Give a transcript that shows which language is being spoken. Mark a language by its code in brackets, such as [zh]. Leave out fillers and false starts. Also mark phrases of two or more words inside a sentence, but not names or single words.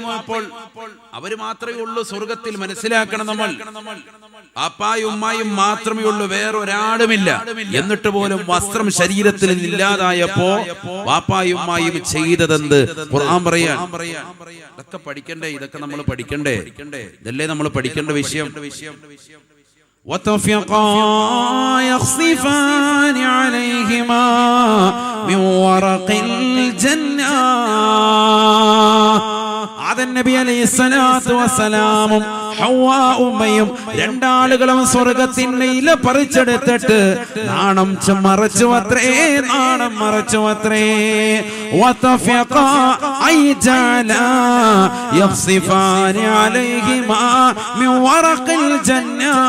[ml] അപ്പോൾ അവര് മാത്രമേ ഉള്ളൂ സ്വർഗത്തിൽ. മനസ്സിലാക്കണം, നമ്മൾ അപ്പായും ഉമ്മായും മാത്രമേ ഉള്ളൂ, വേറൊരാളുമില്ല. എന്നിട്ട് പോലും വസ്ത്രം ശരീരത്തിൽ ഇല്ലാതായപ്പോ വാപ്പായും ഉമ്മായും ചെയ്തതെന്ത്? ഖുർആൻ പറയാൻ. ഇതൊക്കെ പഠിക്കണ്ടേ? ഇതൊക്കെ നമ്മൾ പഠിക്കണ്ടേ? ഇതല്ലേ നമ്മൾ പഠിക്കേണ്ട വിഷയം. [ar] وطفقا يخصفان عليهما من ورق الجنة. [ml] ആദം നബി [ar] عليه الصلاة والسلام [ml] ഹവ്വാ ഉമ്മയും രണ്ടാളുകളും സ്വർഗ്ഗത്തിന്റെ ഇല പറിച്ചെടുത്തിട്ട് നാണം മറച്ചുവത്രേ, നാണം മറച്ചുവത്രേ. [ar] وطفقا أيجالا يخصفان عليهما من ورق الجنة.